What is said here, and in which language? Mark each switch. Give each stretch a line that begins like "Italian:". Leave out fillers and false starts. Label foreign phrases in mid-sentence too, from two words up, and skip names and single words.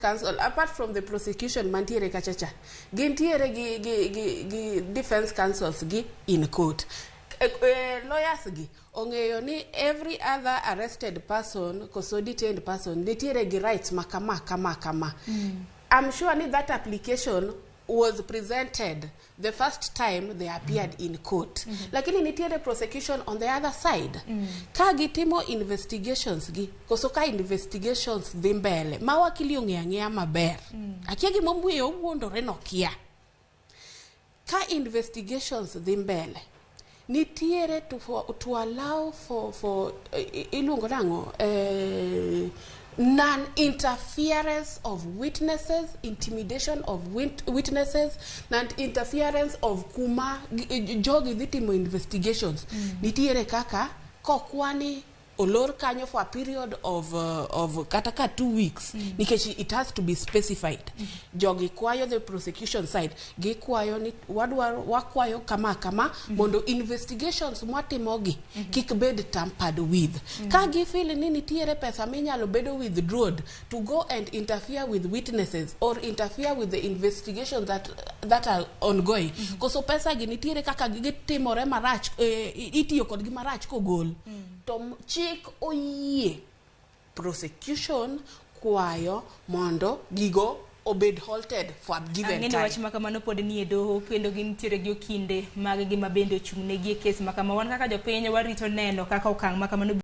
English: counsel, apart from the prosecution
Luo (Kenya and Tanzania): mantiere kachacha, gintiere gi
English: defense counsels gi in court. Lawyers
Luo (Kenya and Tanzania): gi ong'eyo ni
English: every other arrested person koso detained person
Luo (Kenya and Tanzania): nitiere gi
English: rights kama. I'm sure ni that application was presented the first time they appeared in court.
Luo (Kenya and Tanzania): Lakini nitiere prosecution
English: on the other side.
Luo (Kenya and Tanzania): Ka gitimo investigations gi, koso ka investigations dhi mbele, ma wakili ong'eya maber. Akia gi mombuye owuondore nokia. Ka investigations dhi mbele, nitiere
English: to allow for
Luo (Kenya and Tanzania): ilungo nango
English: non-interference of witnesses, intimidation of witnesses, non-interference of
Luo (Kenya and Tanzania): kuma jogi dhitimo
English: investigations.
Luo (Kenya and Tanzania): Nitiere kaka kokwani olor kanyo
English: for a period of kataka 2 weeks nikech it has to be specified.
Luo (Kenya and Tanzania): Jogi kwayo
English: the prosecution side
Luo (Kenya and Tanzania): gi kwayo ni wakwayo kama mondo investigations mwatimogi kik bed
English: tampered with.
Luo (Kenya and Tanzania): Ka gi
English: feel
Luo (Kenya and Tanzania): ni nitiere pesa minyalo bedo
English: withdrawn to go and interfere with witnesses or interfere with the investigations that are ongoing.
Luo (Kenya and Tanzania): Koso pesa gi nitiere kaka gitimore marach, itiyo kod gi marach kogol. To chik oyie prosecution kwayo mondo gigo obed halted for a given time. Wach makamano pod ni e doho kendo gintiere gi okinde mag gima bende ochung'ne gi kes makama. Wan kaka jopiny warito neno kaka okang' makamano